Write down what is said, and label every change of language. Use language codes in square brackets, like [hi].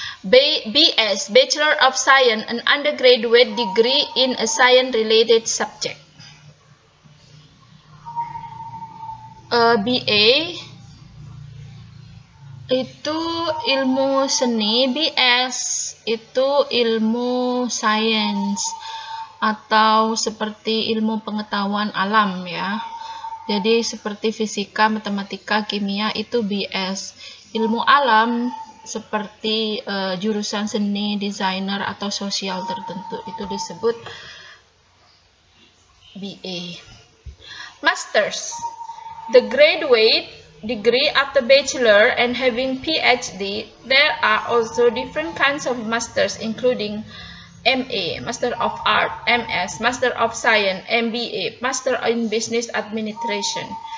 [en] BS, Bachelor of Science, an undergraduate degree in a science-related subject. [id] BA itu ilmu seni, BS itu ilmu sains atau seperti ilmu pengetahuan alam ya. Jadi seperti fisika, matematika, kimia itu BS. Ilmu alam seperti jurusan seni, desainer atau sosial tertentu itu disebut BA. [en] Masters, the graduate degree after bachelor and having PhD. There are also different kinds of masters including MA, Master of Art, MS, Master of Science, MBA, Master in Business Administration.